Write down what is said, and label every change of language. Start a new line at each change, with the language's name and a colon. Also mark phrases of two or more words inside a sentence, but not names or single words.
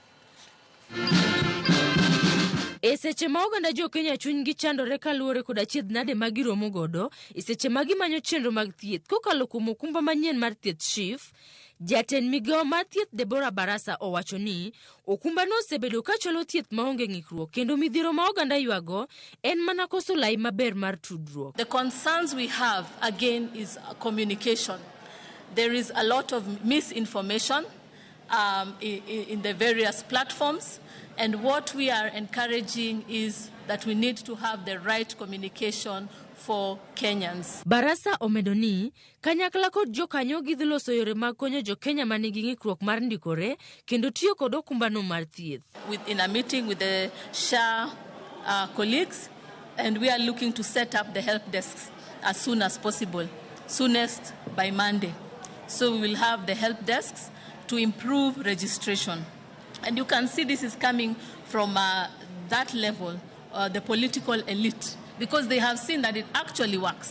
Luo (Kenya and Tanzania): Seche ma oganda jo Kenya chuny gi chandore kaluwore kod achiedh nade ma giromo godo, seche ma gimanyo chenro mag thieth kokalo kuom okumba manyien mar thieth SHIF, jatend migawo mar thieth Deborah Barasa owacho ni okumba no osebedo ka cholo thieth maonge ng'ikruok kendo midhiro ma oganda ywago en mana koso lai maber mar tudruok.
English: The concerns we have again is communication. There is a lot of misinformation in the various platforms. And what we are encouraging is that we need to have the right communication for Kenyans.
Luo (Kenya and Tanzania): Barasa omedo ni kanyakla kod jokanyo gidhi loso yore mag konyo jo Kenya manigi ng'ikruok mar ndikore kendo tiyo kod okumbano mar thieth.
English: In a meeting with the SHA colleagues, and we are looking to set up the help desks as soon as possible, soonest by Monday. So we will have the help desks to improve registration. And you can see this is coming from that level, the political elite, because they have seen that it actually works.